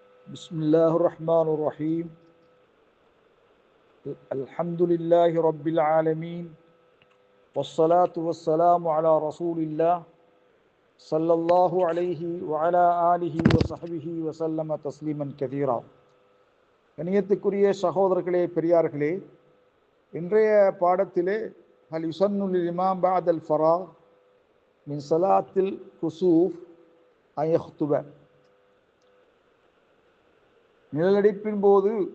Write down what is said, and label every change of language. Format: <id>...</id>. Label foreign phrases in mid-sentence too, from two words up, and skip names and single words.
<ar>بسم الله الرحمن الرحيم. الحمد لله رب العالمين والصلاة والسلام على رسول الله صلى الله عليه وعلى آله وصحبه وسلم تسليما كثيرا.</ar> <ta>கணியத்துக்குரிய சகோதரர்களே, பெரியார்களே, இன்றைய பாடத்திலே</ta> <ar>هل يسن للإمام بعد الفراغ من صلاة الكسوف أن يخطب,</ar> <ta>நிழலடிப்பின் போது</ta>